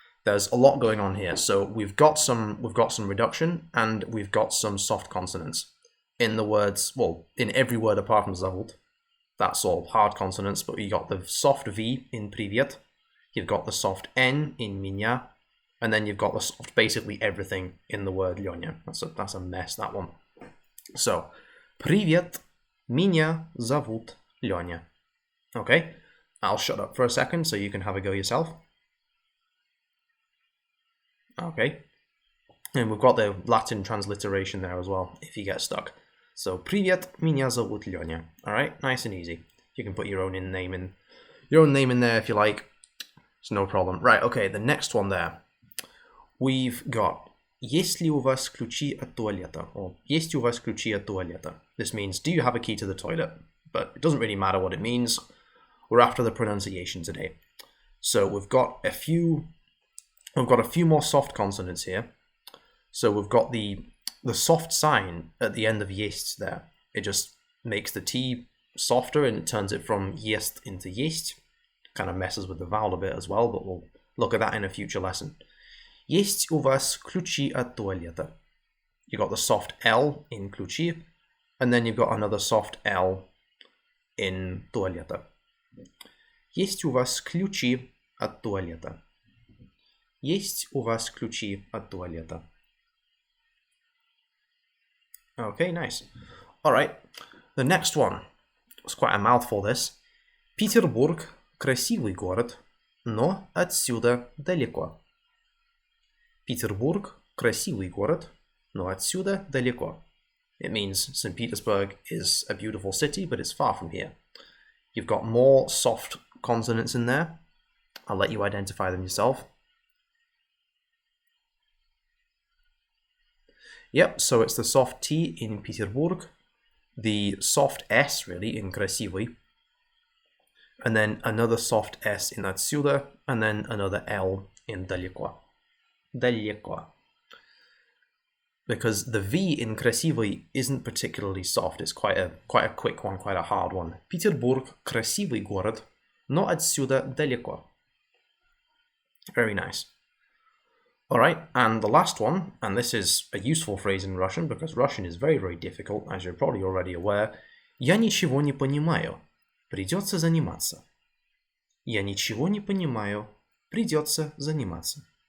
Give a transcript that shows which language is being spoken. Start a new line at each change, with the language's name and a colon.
English: There's a lot going on here. So we've got some reduction and we've got some soft consonants in the words, well, in every word apart from зовут. That's all hard consonants, but you got the soft V in привет, you've got the soft N in меня, and then you've got the soft basically everything in the word Леня. That's a mess, that one.
Russian: So, привет, меня зовут Леня.
English: Okay, I'll shut up for a second so you can have a go yourself. Okay, and we've got the Latin transliteration there as well, if you get stuck.
Russian: So, привет, меня зовут Леня.
English: Alright, nice and easy. You can put your own name in there if you like. It's no problem. Right, okay, the next one there. We've got
Russian: Есть ли у вас ключи от туалета? Or есть у вас ключи от туалета?
English: This means, do you have a key to the toilet? But it doesn't really matter what it means. We're after the pronunciation today. So we've got a few more soft consonants here. So we've got the soft sign at the end of есть there. It just makes the T softer and it turns it from есть into есть. Kind of messes with the vowel a bit as well, but we'll look at that in a future lesson.
Russian: Есть у вас ключи от туалета?
English: You got the soft L in ключи, and then you've got another soft L in туалета.
Russian: Есть у вас ключи от туалета? Есть у вас ключи от туалета?
English: Okay, nice. Alright, the next one. It's quite a mouthful, this.
Russian: Петербург – красивый город, но отсюда далеко. Петербург – красивый город, но отсюда далеко.
English: It means St. Petersburg is a beautiful city, but it's far from here. You've got more soft consonants in there. I'll let you identify them yourself. Yep, so it's the soft T in Peterburg, the soft S really in красивый, and then another soft S in отсюда, and then another L in далеко.
Russian: Далеко.
English: Because the V in красивый isn't particularly soft, it's quite a quick one, quite a hard one.
Russian: Петербург – красивый город, но отсюда далеко.
English: Very nice. Alright, and the last one, and this is a useful phrase in Russian, because Russian is very, very difficult, as you're probably already aware.
Russian: Я ничего не понимаю. Придется заниматься. Я ничего не понимаю. Придется заниматься.